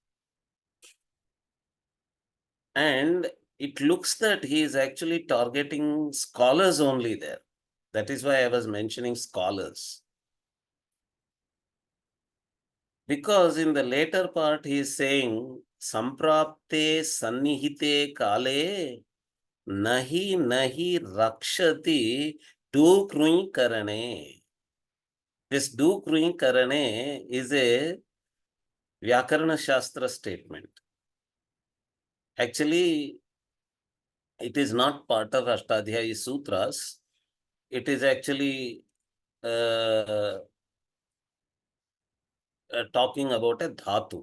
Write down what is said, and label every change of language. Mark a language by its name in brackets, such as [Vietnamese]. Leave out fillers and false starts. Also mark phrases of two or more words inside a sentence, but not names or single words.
[English] And it looks that he is actually targeting scholars only there. That is why I was mentioning scholars. Because in the later part he is saying, [Sanskrit] सम्प्राप्ते सन्निहिते काले नहि नहि रक्षति डु कृञ् करणे. [English] This [Sanskrit] डु कृञ् करणे [English] is a Vyakarana Shastra statement. Actually, it is not part of Ashtadhyayi Sutras. It is actually talking about a dhatu.